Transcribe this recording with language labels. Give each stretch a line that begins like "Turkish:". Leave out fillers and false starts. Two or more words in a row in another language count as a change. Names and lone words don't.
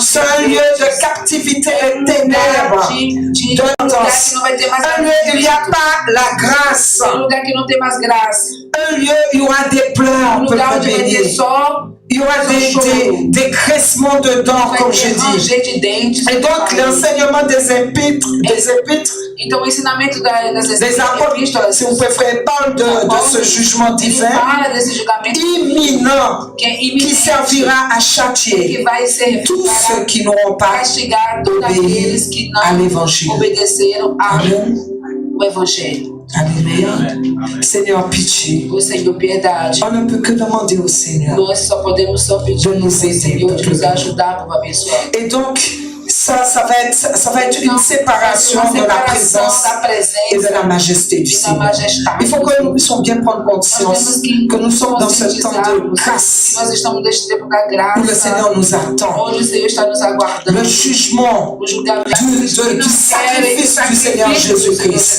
French: Ce lieu de captivité et ténèbres, de danse. Un lieu où il n'y a pas la grâce. Un lieu où il y aura des pleurs, peuple béni. Il y aura des graissements de dents, comme je dis. Et donc, l'enseignement des épîtres,
Portuguese: Então, o ensinamento das
French: des apôtres, si vous préférez, parle de ce jugement divin imminent qui servira à châtier tous ceux qui n'auront pas obéi à l'évangile. Amen.
Portuguese: O Evangelho.
French: Alléluia. Seigneur, pitié.
Portuguese: O Senhor, piedade.
French: On ne peut que demander au Seigneur
Portuguese: Nós só podemos pedir
French: de nous aider.
Portuguese: Senhor de nos ajudar para abençoar.
French: Et donc, ça va être une séparation de la présence et de la majesté du Seigneur. Il faut que nous puissions bien prendre conscience que nous sommes dans ce temps de grâce où le Seigneur nous attend. Le jugement du sacrifice du Seigneur Jésus-Christ.